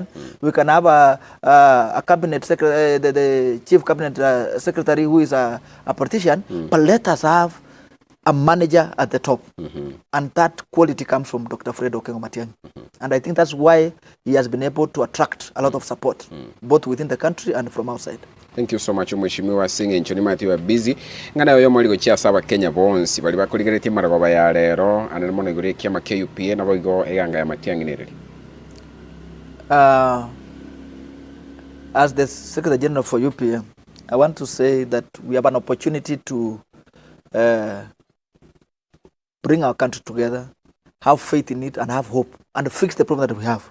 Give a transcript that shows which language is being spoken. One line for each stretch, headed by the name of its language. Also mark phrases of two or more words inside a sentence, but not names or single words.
English: We can have a cabinet secretary, the chief cabinet secretary who is a politician. But let us have a manager at the top. And that quality comes from Dr. Fred Okengo Matiang'i. And I think that's why he has been able to attract a lot of support, both within the country and from outside. Thank you so much
Gusii: Mheshimiwa Singe nchoni mati wa busy ngana yo mali gochia saba Kenya bonsi bali bakuligereti maragoba ya lero anene mone gure kiama KUPA na boigo eganga ya Matiang'i nereri.
English: As the Secretary General for UPA, I want to say that we have an opportunity to bring our country together, have faith in it and have hope and fix the problem that we have.